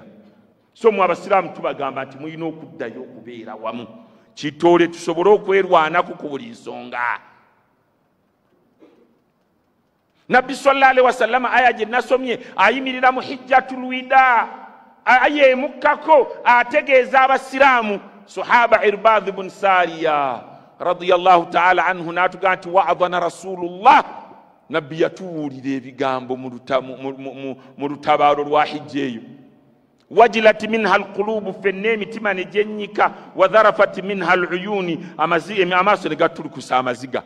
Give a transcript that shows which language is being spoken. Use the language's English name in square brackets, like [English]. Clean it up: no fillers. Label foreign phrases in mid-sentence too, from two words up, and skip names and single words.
[Ganda] So mu abasiraamu tubagamba nti mulina okuddayo okubeera wamu kitoole tusobole okwerwanako ku buli nsonga. Nabbi [Arabic] صلى الله عليه وسلم [Ganda] aya gye nasomye ayimirira mu [Arabic] حجة الوداع [Ganda] ayemukkako ategeeza abasiraamu. Sahaba Irbad ibn Sariya [Arabic] رضي الله تعالى عنه [Ganda] n'atugaa nti [Arabic] وعظنا رسول الله [Ganda] nabbi yatuwulira ebigambo mu lutabaalo lwa hijja eyo. [Arabic] وجلت منها القلوب [Ganda] fenne emitima ne gyennyika [Arabic] وذرفت منها العيون [Ganda] amaaso ne gatulukusa amaziga.